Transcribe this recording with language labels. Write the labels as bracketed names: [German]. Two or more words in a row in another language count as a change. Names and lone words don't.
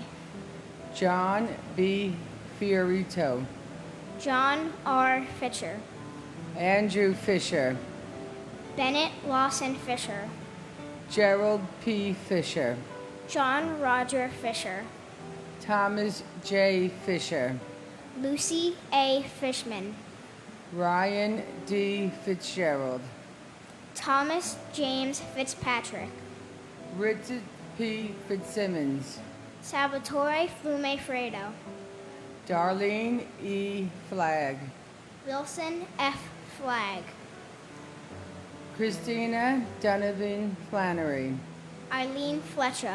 [English] John B. Fiorito. John R. Fisher, Andrew Fisher. Bennett Lawson Fisher, Gerald P. Fisher. John Roger Fisher, Thomas J. Fisher. Lucy A. Fishman, Ryan D. Fitzgerald. Thomas James Fitzpatrick, Richard P. Fitzsimmons. Salvatore Flume Fredo. Darlene E. Flagg. Wilson F. Flagg. Christina Donovan Flannery. Eileen Fletcher.